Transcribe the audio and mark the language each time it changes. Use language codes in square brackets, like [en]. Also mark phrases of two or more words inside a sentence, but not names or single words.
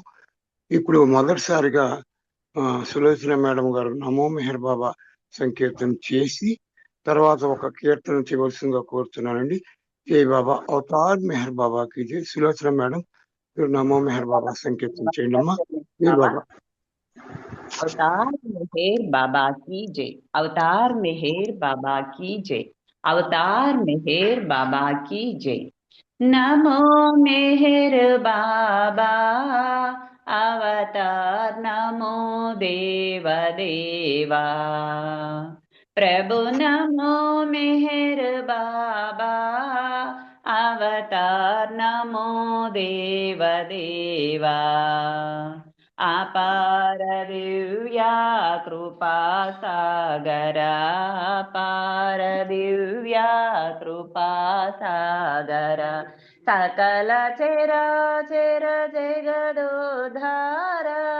[te] ఇప్పుడు మొదటిసారిగా సులోచన మేడం గారు నమో మెహర్ బాబా సంకీర్తన చేసి తర్వాత ఒక కీర్తన చేయవలసిందిగా కోరుతున్నానండి. జై బాబా. అవతార్ మెహర్ బాబాకి జై. సులోచన మేడం, నమో మెహర్ బాబా సంకీర్తన చేయండి అమ్మా. జై బాబా. [hi] अवतार मेहर बाबा की जय। अवतार मेहर बाबा की जय। अवतार मेहर बाबा की जय। नमो मेहर बाबा अवतार, नमो देव देवा प्रभु, नमो मेहर बाबा अवतार, नमो देव देवा [te] అపార దివ్యా కృపా సాగర అపార దివ్యా కృపా సాగర సకల చరాచర జగదోద్ధార